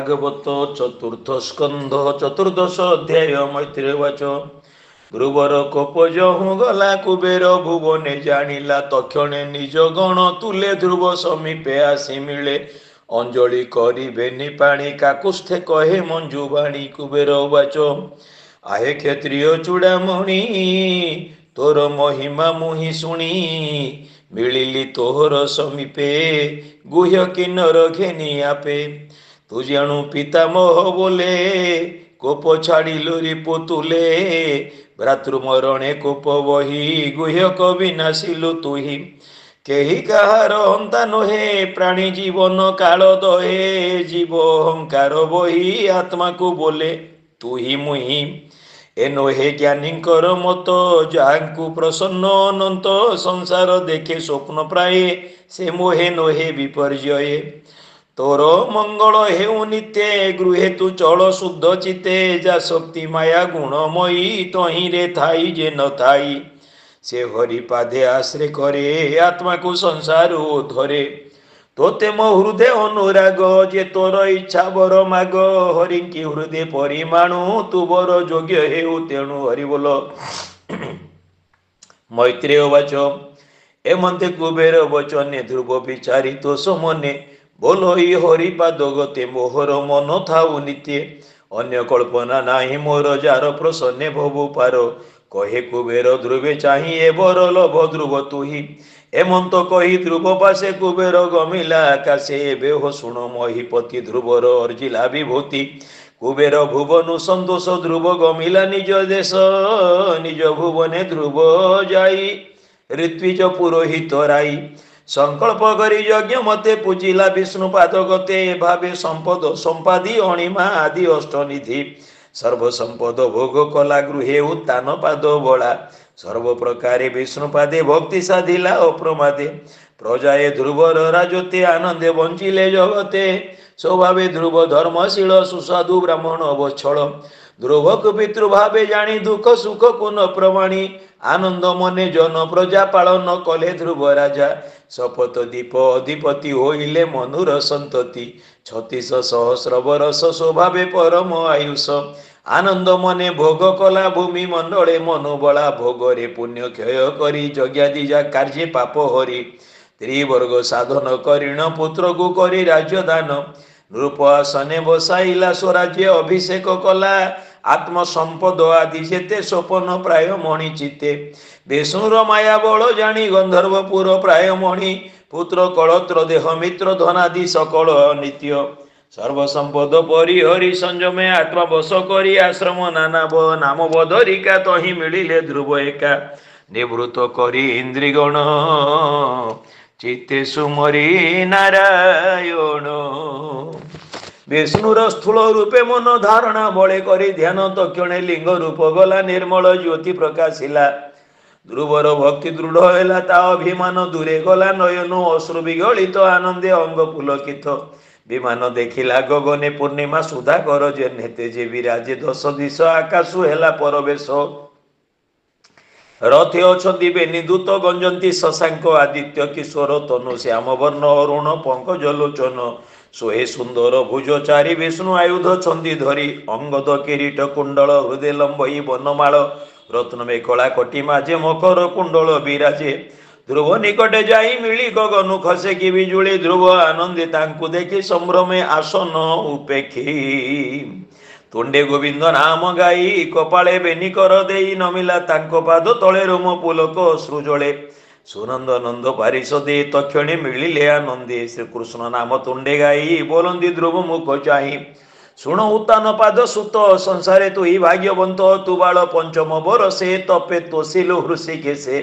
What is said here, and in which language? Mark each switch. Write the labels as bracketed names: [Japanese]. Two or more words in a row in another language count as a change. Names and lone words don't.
[Odia] ଭାଗବତ ଚତୁର୍ଥ ସ୍କନ୍ଧ ଚତୁର୍ଦ୍ଦଶ ଅଧ୍ୟାୟ ମୈତ୍ରେୟବାଚ। ଧ୍ରୁବର କୋପ ଜହୁଁ ଗଲା କୁବେର ଭୁବନେ ଜାଣିଲା ତକ୍ଷଣେ ନିଜ ଗଣ ତୁଲେ ଧ୍ରୁବ ସମୀପେ ଆସି ମିଳେ ଅଞ୍ଜଳି କରିବେନି ପାଣି କାକୁସ୍ଥେ କହେ ମଞ୍ଜୁ ବାଣୀ। କୁବେର ବାଚ ଆହେ କ୍ଷତ୍ରିୟ ଚୂଡ଼ାମଣି ତୋର ମହିମା ମୁହିଁ ଶୁଣି ମିଳିଲି ତୋହର ସମୀପେ ଗୁହ୍ୟ କିନ୍ନର ଘେନି ଆପେ। ତୁ ଜାଣୁ ପିତାମହ ବୋଲେ କୋପ ଛାଡ଼ିଲୁ ରିପୁ ତୁଲେ ଭ୍ରାତୃ ମରଣେ କୋପ ବହି ଗୁହ୍ୟ କବି ନାଶିଲୁ ତୁହି। କେହି କାହାର ହନ୍ତା ନୁହେଁ ପ୍ରାଣୀ ଜୀବନ କାଳ ଦହେ ଜୀବ ଅହଙ୍କାର ବହି ଆତ୍ମା କୁ ବୋଲେ ତୁ ହି ମୁହିଁ। ଏ ନୁହେଁ ଜ୍ଞାନୀଙ୍କର ମତ ଯାହାଙ୍କୁ ପ୍ରସନ୍ନ ଅନନ୍ତ ସଂସାର ଦେଖେ ସ୍ୱପ୍ନ ପ୍ରାୟେ ସେ ମୋହେ ନୁହେଁ ବିପର୍ଯ୍ୟୟେ। ତୋର ମଙ୍ଗଳ ହେଉ ନିତ୍ୟେ ଗୃହେ ତୁ ଚଳ ଶୁଦ୍ଧ ଚିତେ ଯା ଶକ୍ତି ମାୟା ଗୁଣମୟୀ ତହିଁ ରେ ଥାଇ ଯେ ନ ଥାଇ ସେ ହରି ପାଦେ ଆଶ୍ରୟ କରେ ଆତ୍ମା କୁ ସଂସାର ଧରେ। ତୋତେ ମୋ ହୃଦୟ ଅନୁରାଗ ଯେ ତୋର ଇଚ୍ଛା ବର ମାଗ ହରିଙ୍କି ହୃଦୟ ପରିମାଣୁ ତୁ ବର ଯୋଗ୍ୟ ହେଉ ତେଣୁ ହରି ବୋଲ। ମୈତ୍ରେୟ ବାଚ ଏମନ୍ତେ କୁବେର ବଚନେ ଧ୍ରୁବ ବିଚାରି ତୋ ସମନେ ବୋଲୋ ଈ ହରିପାଦ ଗତେ ମୋହର ମନ ଥାଉ ନିତ୍ୟେ ଅନ୍ୟ କଳ୍ପନା ନାହିଁ ମୋର ଯାର ପ୍ରସନ୍ନେ ଭବୁ ପାର। କହେ କୁବେର ଧ୍ରୁବେ ଚାହିଁ ଏ ବର ଲଭ ଧ୍ରୁବ ତୁହି। ଏମନ୍ତ କହି ଧ୍ରୁବ ପାଶେ କୁବେର ଗମିଲା ଆକାଶେ ଏବେ ହୋ ଶୁଣ ମହୀପତି ଧ୍ରୁବର ଅର୍ଜିଲା ବିଭୂତି। କୁବେର ଭୁବନୁ ସନ୍ତୋଷ ଧ୍ରୁବ ଗମିଲା ନିଜ ଦେଶ ନିଜ ଭୁବନେ ଧ୍ରୁବ ଯାଇ ଋତ୍ୱିଜ ପୁରୋହିତ ରାଇ। ସଙ୍କଳ୍ପ କରି ଯଜ୍ଞ ମତେ ପୂଜିଲା ବିଷ୍ଣୁ ପାଦ ଗତେ ଭାବେ ସମ୍ପଦ ସମ୍ପାଦି ଅଣିମା ଆଦି ଅଷ୍ଟନିଧି। ସର୍ବ ସମ୍ପଦ ଭୋଗ କଲା ଗୃହେ ଉତ୍ତାନ ପାଦ ବଳା ସର୍ବ ପ୍ରକାରେ ବିଷ୍ଣୁ ପାଦେ ଭକ୍ତି ସାଧିଲା ଅପ୍ରମାଦେ। ପ୍ରଜାଏ ଧ୍ରୁବର ରାଜତେ ଆନନ୍ଦେ ବଞ୍ଚିଲେ ଜଗତେ ସ୍ୱଭାବେ ଧ୍ରୁବ ଧର୍ମଶୀଳ ସୁସାଧୁ ବ୍ରାହ୍ମଣ ଅବଚ୍ଛଳ। ଧ୍ରୁବକ ପିତୃଭାବେ ଜାଣି ଦୁଖ ସୁଖ କୁନ ପ୍ରମାଣି ଆନନ୍ଦ ମନେ ଜନ ପ୍ରଜା ପାଳନ କଲେ ଧ୍ରୁବ ରାଜା। ଶପଥ ଦୀପ ଅଧିପତି ହୋଇଲେ ମନୁର ସନ୍ତତି 36 ସହସ୍ର ବରଷ ସ୍ୱଭାବେ ପରମ ଆୟୁଷ। ଆନନ୍ଦ ମନେ ଭୋଗ କଲା ଭୂମି ମଣ୍ଡଳେ ମନୋବଳା ଭୋଗରେ ପୁଣ୍ୟ କ୍ଷୟ କରି ଯଜ୍ଞାଦିଜା କାର୍ଯ୍ୟ ପାପ ହରି। ତ୍ରିବର୍ଗ ସାଧନ କରିଣ ପୁତ୍ର କୁ କରି ରାଜ୍ୟ ଦାନ ନୃପ ଆସନେ ବସାଇଲା ସ୍ୱରାଜ୍ୟ ଅଭିଷେକ କଲା। ଆତ୍ମ ସମ୍ପଦ ଆଦି ଯେତେ ସ୍ୱପନ ପ୍ରାୟ ମଣି ଚିତେ ବିଷ୍ଣୁର ମାୟା ବଳ ଜାଣି ଗନ୍ଧର୍ବପୁର ପ୍ରାୟ ମଣି। ପୁତ୍ର କଳତ୍ର ଦେହ ମିତ୍ର ଧନାଦି ସକଳ ନିତ୍ୟ ସର୍ବ ସମ୍ପଦ ପରିହରି ସଂଯମେ ଆତ୍ମା ବଶ କରି ଆଶ୍ରମ ନାନା ନାମ ବଦରିକା ତହିଁ ମିଳିଲେ ଧ୍ରୁବ ଏକା। ନିବୃତ୍ତ କରି ଇନ୍ଦ୍ରିଗଣ ଚିତ୍ତେ ସୁମରି ନାରାୟଣ। ବିଷ୍ଣୁର ସ୍ଥୂଳ ରୂପେ ମନ ଧାରଣା ବଳେ କରି ଧ୍ୟାନ ତକ୍ଷଣେ ଲିଙ୍ଗ ରୂପ ଗଲା ନିର୍ମଳ ଜ୍ୟୋତି ପ୍ରକାଶିଲା। ଧ୍ରୁବର ଭକ୍ତି ଦୃଢ଼ ହେଲା ତା ଅଭିମାନ ଦୂରେ ଗଲା ନୟନ ଅଶ୍ରୁ ବିଗଳିତ ଆନନ୍ଦେ ଅଙ୍ଗ ପୁଲକିତ। ବିମାନ ଦେଖିଲା ଗଗନେ ପୂର୍ଣ୍ଣିମା ସୁଧା କର ଯେତେ ଯେ ବିରାଜେ 10 ଦିଶ ଆକାଶୁ ହେଲା ପରବେଶ। ରଥେ ଅଛନ୍ତି ବେନି ଦୂତ ଗଞ୍ଜନ୍ତି ଶଶାଙ୍କ ଆଦିତ୍ୟ କିଶୋର ତନୁ ଶ୍ୟାମ ବର୍ଣ୍ଣ ଅରୁଣ ପଙ୍କଜ ଲୋଚନ। ସୋହେ ସୁନ୍ଦର ଭୁଜ ଚାରି ବିଷ୍ଣୁ ଆୟୁଧ ଛନ୍ଦି ଧରି ଅଙ୍ଗଦ କିରୀଟ କୁଣ୍ଡଳ ହୃଦୟ ଲମ୍ବଇ ବନମାଳ ରତ୍ନ ମେଖଳା କଟି ମଝେ ମକର କୁଣ୍ଡଳ ବିରାଜେ। ଧ୍ରୁବ ନିକଟେ ଯାଇ ମିଳି ଗଗନୁ ଖସେ କି ବିଜୁଳି ଧ୍ରୁବ ଆନନ୍ଦେ ତାଙ୍କୁ ଦେଖି ସମ୍ଭ୍ରମେ ଆସନ ଉପେକ୍ଷି। ତୁଣ୍ଡେ ଗୋବିନ୍ଦ ନାମ ଗାଇ କପାଳେ ବେନି କର ଦେଇ ନମିଲା ତାଙ୍କୁ ପାଦ ତଳେ ରୋମ ପୁଲକ ସୃଜିଲେ। ସୁନନ୍ଦ ନନ୍ଦ ପାରିଷଦେ ତକ୍ଷଣେ ମିଳିଲେ ଆନନ୍ଦେ ଶ୍ରୀକୃଷ୍ଣ ନାମ ତୁଣ୍ଡେ ଗାଇ ବୋଲନ୍ତି ଧ୍ରୁବ ମୁଖ ଚାହିଁ। ଶୁଣ ଉତ୍ତାନ ପାଦ ସୁତ ସଂସାରେ ତୁ ହି ଭାଗ୍ୟବନ୍ତ ତୁ ବାଳ ପଞ୍ଚମ ବରଷେ ତପେ ତୋଷିଲୁ ହୃଷିକେଶେ।